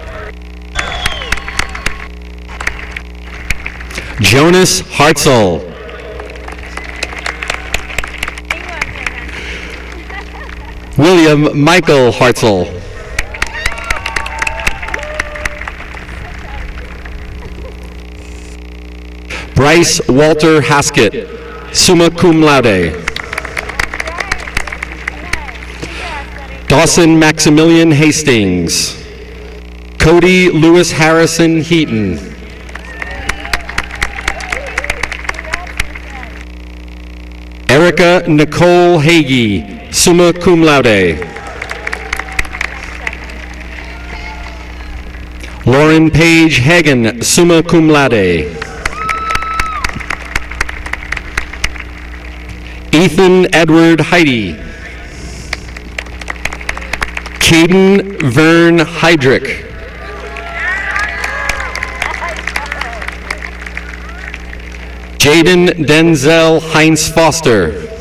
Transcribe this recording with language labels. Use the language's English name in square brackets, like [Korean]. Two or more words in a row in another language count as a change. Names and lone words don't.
[English] Jonas Hartzell. William Michael Hartzell. Bryce Walter Haskett, [Latin] summa cum laude. [English] Dawson Maximilian Hastings. Cody Lewis Harrison Heaton. Erica Nicole Hagee, [Latin] summa cum laude. [English] Lauren Page Hagen, [Latin] summa cum laude. [English] Ethan Edward Heidi. Caden Vern Heydrich. Jaden Denzel Heinz Foster.